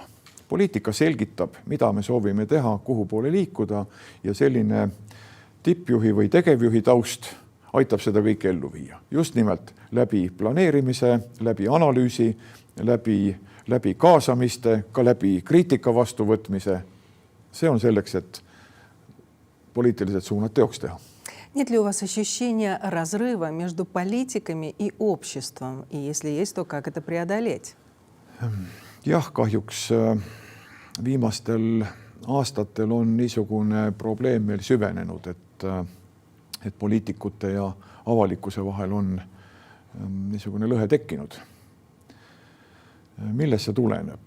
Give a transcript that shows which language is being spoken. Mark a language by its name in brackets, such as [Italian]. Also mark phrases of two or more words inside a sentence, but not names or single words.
[Estonian] Poliitika selgitab, mida me soovime teha, kuhu poole liikuda ja selline tippjuhi või tegevjuhi taust aitab seda kõike ellu viia. Just nimelt läbi planeerimise, läbi analüüsi, läbi kaasamiste, ka läbi kriitika vastuvõtmise. See on selleks, et poliitilised suunad teoks teha. [Russian] Нет ли у вас ощущения разрыва между политиками и обществом? И если есть, то как это преодолеть? [Estonian] Jah, kahjuks viimastel aastatel on niisugune probleem meil süvenenud, et poliitikute ja avalikkuse vahel on niisugune lõhe tekkinud. Millest see tuleneb?